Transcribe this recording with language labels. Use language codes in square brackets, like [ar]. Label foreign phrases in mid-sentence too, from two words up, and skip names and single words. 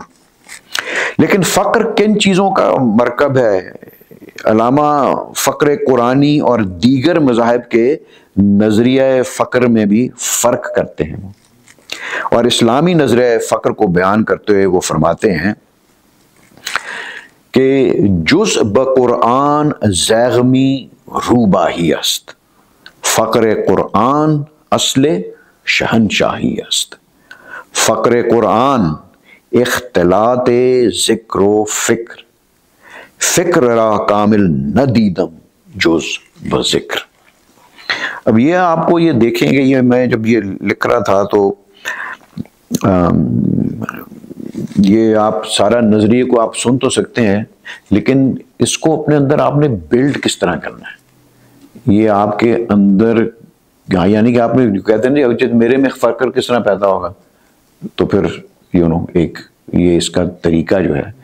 [ur] لیکن فقر کن چیزوں کا مرکب ہے؟ علامہ فقر قرآنی اور دیگر مذاہب کے نظریہ فقر میں بھی فرق کرتے ہیں, اور اسلامی نظریہ فقر کو بیان کرتے ہوئے وہ فرماتے ہیں کہ [fa] جز بقرآن زیغمی روباہی است, فقر قرآن اصل شہنشاہی است. فقر قرآن اختلاط ذکر و فکر فکر را کامل نہ دیدم جز بذکر. [ur] اب یہ آپ کو یہ دیکھیں گے، یہ میں جب یہ لکھ رہا تھا تو یہ آپ سارا نظریے کو آپ سن تو سکتے ہیں، لیکن اس کو اپنے اندر آپ نے بلڈ کس طرح کرنا ہے، یہ آپ کے اندر، یعنی کہ آپ نے کہتے ہیں نا میرے میں فکر کس طرح پیدا ہوگا، تو پھر ایک یہ اس کا طریقہ جو ہے